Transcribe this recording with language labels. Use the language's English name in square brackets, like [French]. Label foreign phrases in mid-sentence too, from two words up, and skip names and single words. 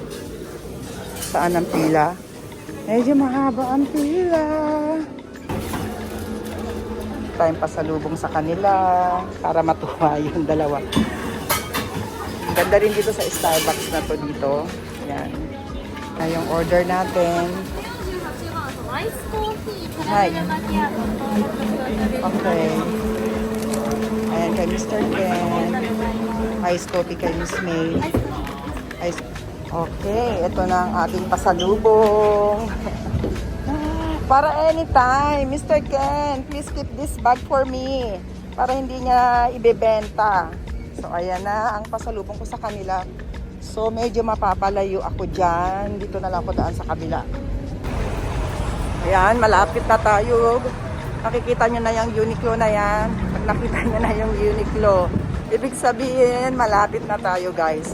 [Filipino] Saan ang pila? Medyo mahaba ang pila. Tayong pasalubong sa kanila para matuwa yung dalawa. Ganda rin dito sa Starbucks na to dito. Ayan. Ayan yung order natin. [Japanese] アイスコーヒー、キャラはいメルマキアートとホットチョコレート [Filipino] Okay. Ayan kay Mr. Ken. [English] Ice coffee [Filipino] kay Miss May. Ice. Okay, ito na ang ating pasalubong. Para anytime, Mr. [English] Ken, please keep this bag for me. [Filipino] Para hindi niya ibebenta. So, ayan na ang pasalubong ko sa kanila. So, medyo mapapalayo ako dyan. Dito na lang ako daan sa kabila. Ayan, malapit na tayo. Nakikita nyo na yung Uniqlo na yan. Pag nakita nyo na yung Uniqlo, ibig sabihin, malapit na tayo guys.